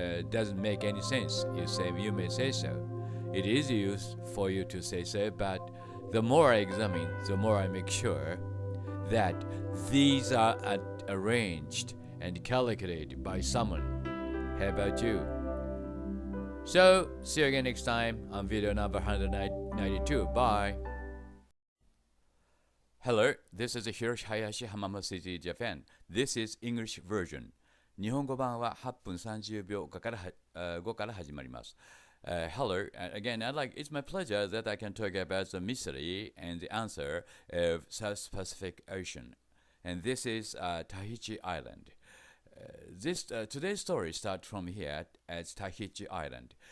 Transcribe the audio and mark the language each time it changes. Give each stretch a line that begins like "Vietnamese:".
English: Doesn't make any sense. You may say so. It is used for you to say so, but the more I examine, the more I make sure that these are arranged and calculated by someone. How about you? So, see you again next time on video number 192. Bye. Hello, this is Hiroshi Hayashi, Hamama City, Japan. This is English version.
Japanese: 日本語版は8分30秒後から始まります。
English: Hello, again, it's my pleasure that I can talk about the mystery and the answer of South Pacific Ocean. And this is Tahiti Island. Today's story starts from here at Tahiti Island.